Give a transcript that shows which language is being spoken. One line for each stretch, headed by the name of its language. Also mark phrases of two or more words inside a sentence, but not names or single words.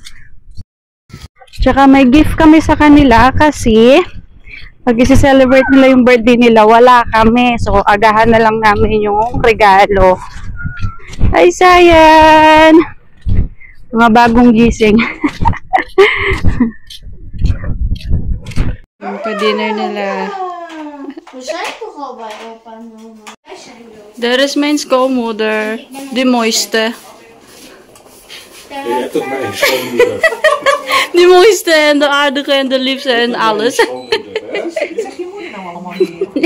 Filipino: Tsaka may gift kami sa kanila kasi pag isi-celebrate nila yung birthday nila, wala kami. So, agahan na lang namin yung regalo. Hi, Sayan! Mga bagong gising. Yung pa-dinner nila.
Dutch: Daar is mijn schoonmoeder. Die mooiste. Ja, tot mijn schoonmoeder. Die mooiste en de aardige en de liefste en alles. Zeg je moeder nou allemaal weer?